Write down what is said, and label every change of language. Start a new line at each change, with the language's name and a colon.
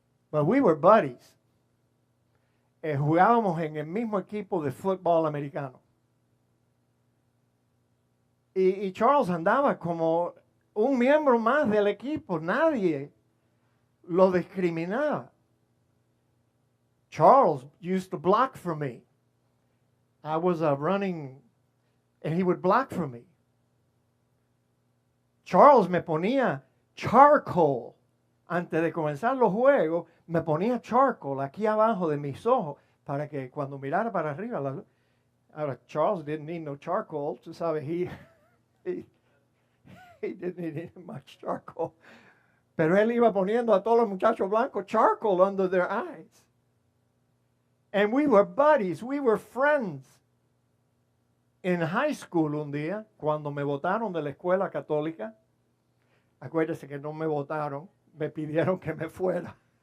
English: But we were buddies.
Spanish: Jugábamos en el mismo equipo de fútbol americano. Y Charles andaba como un miembro más del equipo. Nadie lo discriminaba.
English: Charles used to block for me. I was running, and he would block for me.
Spanish: Charles me ponía charcoal. Antes de comenzar los juegos, me ponía charcoal aquí abajo de mis ojos para que cuando mirara para arriba.
English: Ahora, Charles didn't need no charcoal.
Spanish: Tú sabes,
English: he didn't need much charcoal.
Spanish: Pero él iba poniendo a todos los muchachos blancos charcoal
English: under their eyes. And we were buddies, we were friends.
Spanish: En high school un día, cuando me votaron de la escuela católica, acuérdese que no me votaron, me pidieron que me fuera.